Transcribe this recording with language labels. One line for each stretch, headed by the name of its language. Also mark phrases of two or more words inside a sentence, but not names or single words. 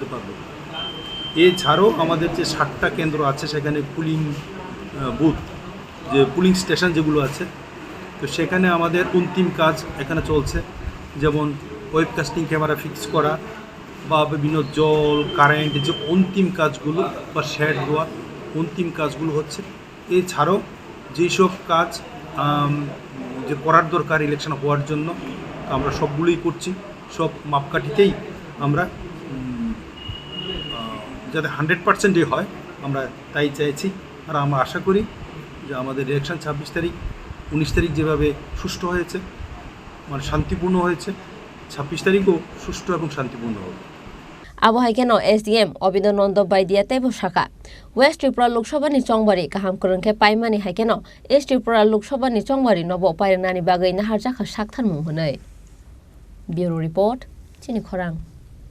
Bangla: পারবো এছাড়াও আমাদের যে 60টা কেন্দ্র আছে সেখানে
English: polling booth
Bangla: যে
English: polling station
Bangla: যেগুলো আছে তো সেখানে আমাদের অন্তিম কাজ এখানে চলছে যেমন
English: webcasting camera
Bangla: ফিক্স করা বা বিভিন্ন জল কারেন্ট যে অন্তিম কাজগুলো বা শেড দেওয়া অন্তিম কাজগুলো হচ্ছে এছাড়াও যেসব কাজ যে করার দরকার ইলেকশন হওয়ার জন্য আমরা সবগুলোই করছি সব মাপকাঠিতেই আমরা যাতে 100%ই হয় আমরা তাই চাইছি আর আমরা আশা করি যে আমাদের ইলেকশন 26 তারিখ 19 তারিখ যেভাবে সুষ্ঠু হয়েছে মানে শান্তিপূর্ণ হয়েছে 26 তারিখও সুষ্ঠু এবং শান্তিপূর্ণ হবে
Kok Borok: Abo haikeno SDM Abedananda Baidia tebo shaka West Tripura Lok Sabha ni Chongbari kaham kurangke paimani haikeno East Tripura Lok Sabha ni Chongbari nobo pairnani bagai naharjak sakthan mung hunai
English: Bureau Report
Kok Borok: Chini Khorang